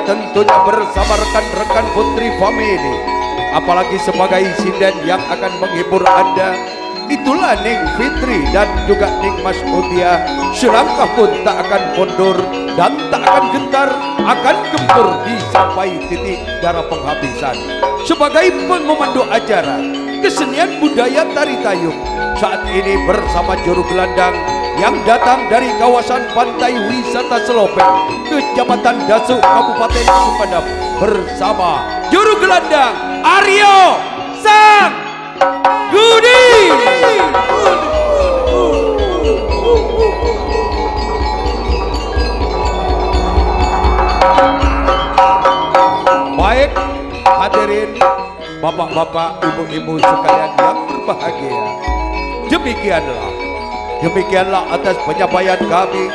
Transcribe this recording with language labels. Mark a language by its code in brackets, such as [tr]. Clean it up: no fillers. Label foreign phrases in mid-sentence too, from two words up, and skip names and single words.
[id] Tentunya bersama rekan-rekan Putri Family. Apalagi sebagai sinden yang akan menghibur Anda, itulah Ning Fitri dan juga Ning Mas Mutia. Selangkah pun tak akan mundur dan tak akan gentar, akan gempur di sampai titik darah penghabisan. Sebagai pemandu acara kesenian budaya tari tayub saat ini bersama juru gelandang yang datang dari kawasan pantai wisata Selopeng, Kecamatan Dasuk, Kabupaten Sumedang, bersama juru gelandang Aryo Sang Gudi. Baik hadirin bapak-bapak, ibu-ibu sekalian yang berbahagia, demikianlah atas penyampaian kami.